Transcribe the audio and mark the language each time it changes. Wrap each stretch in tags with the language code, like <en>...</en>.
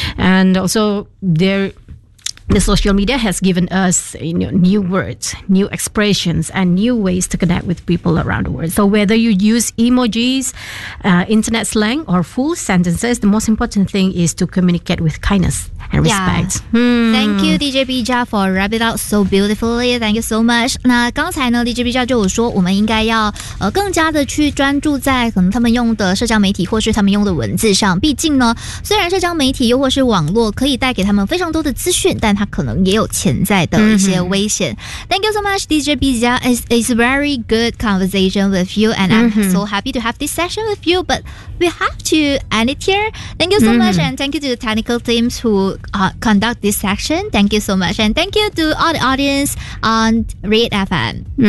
<en>And also the social media has given us, you know, new words, new expressions, and new ways to connect with people around the world. So whether you use emojis, internet slang, or full sentences, the most important thing is to communicate with kindness and respect. Yeah. Thank you, DJ Bija, for wrap it up so beautifully. Thank you so much.</en> <zh>那刚才呢 ，DJ Bija 就有说，我们应该要更加的去专注在可能他们用的社交媒体或是他们用的文字上。毕竟呢，虽然社交媒体又或是网络可以带给他们非常多的资讯，但它可能也有潜在的一些危险。</zh> <en>Thank you so much, DJ Bija. It's a very good conversation with you, and I'm so happy to have this session with you. But we have to end it here. Thank you so much, and thank you to the technical teams who conduct this session. Thank you so much, and thank you to all the audience on Red FM.</en>